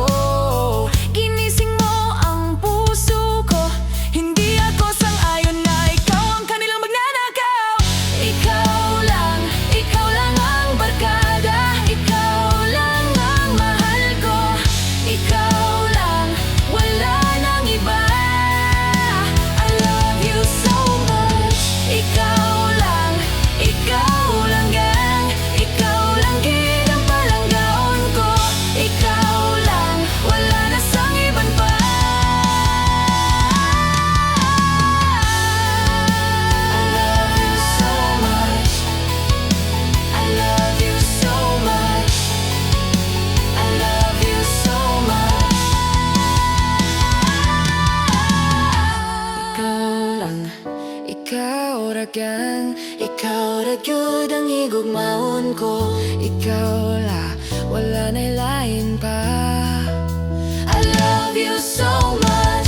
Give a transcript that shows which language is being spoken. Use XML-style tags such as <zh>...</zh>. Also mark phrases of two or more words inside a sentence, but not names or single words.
<tl>Ginising mo ang puso ko, hindi ako sang-ayon na ikaw ang kanilang magnanakaw. Ikaw lang ang barkada. Ikaw lang ang mahal ko. Ikaw lang, wala nang iba.</tl> <en>I love you so much.</en> <hil>Ikaw lang gang, ikaw lang gid ang palanggaon ko. Ikaw lang, wala na sang iban pa.</hil> <en>I love you so much. I love you so much. I love you so much.</en> <ceb>Ikaw lang, ikaw ra gang, ikaw ra gyud ang higugmaon ko. Ikaw la, wala na'y lain pa.</ceb> <en>I love you so much.</en>